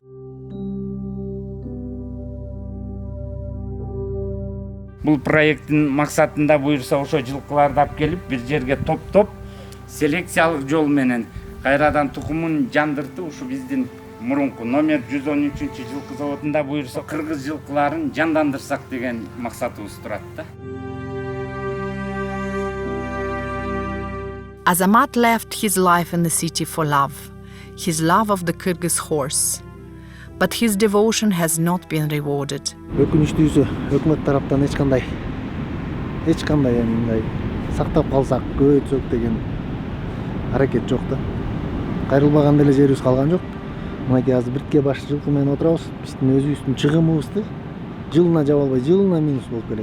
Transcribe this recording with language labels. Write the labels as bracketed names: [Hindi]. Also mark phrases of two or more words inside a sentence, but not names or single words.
[Kyrgyz] Бул проекттин максатында буюрса ошо жылкыларды алып келип бир жерге топтоп селекциялык жол менен кайрадан тукумун жандыртып, ушу биздин мурунку номер 113 жылкы заводунда буюрса кыргыз жылкыларын жандандырсак деген максатыбыз турат да. [English] Azamat left his life in the city for love, his love of the Kyrgyz horse. But his devotion has not been rewarded. [Kyrgyz] Өкүнүчтүүсү өкмөт тараптан эч кандай мындай сактап калсак, көбөйтсөк деген аракет жок да. Кайрылбаган деле жерибиз калган жок. Мынакей азыр биртке баш жылкы менен отурабыз. Биздин өзүбүздүн чыгымыбызды жылына жаба албай, жылына минус болуп келет.